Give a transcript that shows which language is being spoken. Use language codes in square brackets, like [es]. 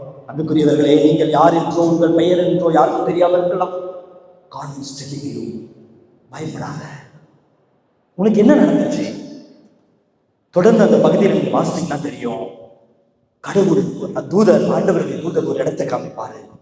[ta] அன்புக்குரியவர்களே, நீங்கள் யார் என்றோ உங்கள் பெயர் என்றோ யாருக்கும் தெரியாமல் இருக்கலாம். [en] God is telling you, [ta] பயப்படாத. உனக்கு என்ன நடந்துச்சு? தொடர்ந்து அந்த பகுதியில் நீங்க வாசித்தீங்கன்னா தெரியும். கடவுள் தூதர், ஆண்டவருடைய தூதர் ஒரு இடத்தை காமிப்பாரு.